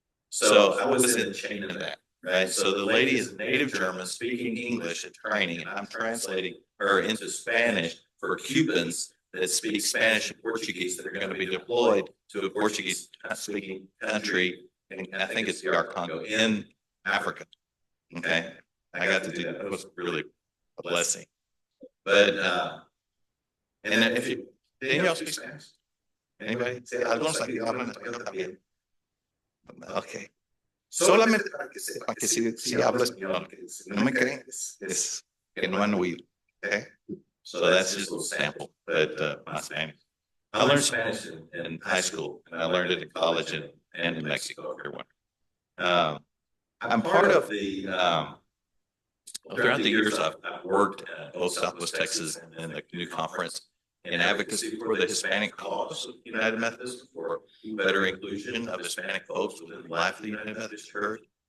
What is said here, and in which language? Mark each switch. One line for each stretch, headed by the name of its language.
English: So I was in the chain of that, right? So the lady is native German speaking English at training, and I'm translating her into Spanish for Cubans that speak Spanish and Portuguese that are going to be deployed to a Portuguese speaking country. And I think it's DR Congo in Africa. Okay. I got to do that. It was really a blessing. But, and if you, did y'all speak Spanish? Anybody?
Spanish: Algunos aquí hablan español también. Ok. Solamente para que si hablo español, no me creen, es que no han oído.
English: Okay. So that's just a little sample, but my Spanish. I learned Spanish in high school, and I learned it in college and in Mexico, everyone. I'm part of the, throughout the years, I've worked at both Southwest Texas and the new conference in advocacy for the Hispanic cause of United Methodist, for better inclusion of Hispanic folks within the life of the United Methodist Church.